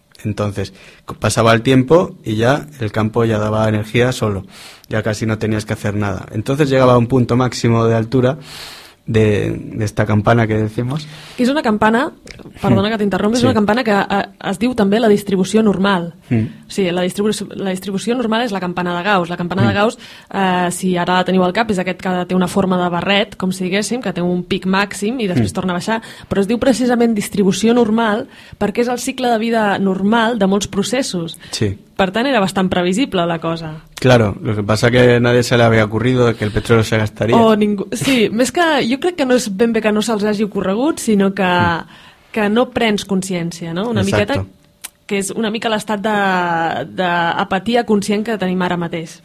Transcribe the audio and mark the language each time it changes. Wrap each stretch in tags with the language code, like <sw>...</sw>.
<es>Entonces, pasaba el tiempo y ya el campo ya daba energía solo, ya casi no tenías que hacer nada. Entonces llegaba a un punto máximo de altura de esta campana que decimos.</es> <ca>Que és una campana, perdona que t'interrompi, sí. És una campana que es diu també la distribució normal. Sí, la distribució normal és la campana de Gauss. La campana de Gauss, si ara la teniu al cap, és aquest que té una forma de barret, com si diguéssim, que té un pic màxim i després torna a baixar, però es diu precisament distribució normal perquè és el cicle de vida normal de molts processos. Sí. Per tant, era bastant previsible la cosa.</ca> <es>Claro, lo que pasa que nadie se le había ocurrido que el petróleo se gastaría.</es> <ca>Oh, ningú. Sí, més que jo crec que no és ben bé que no se'ls hagi ocorregut, sinó que no prens consciència, no? Una</ca> <es>Exacto.</es> <ca>miqueta, que és una mica l'estat d'apatia conscient que tenim ara mateix.</ca>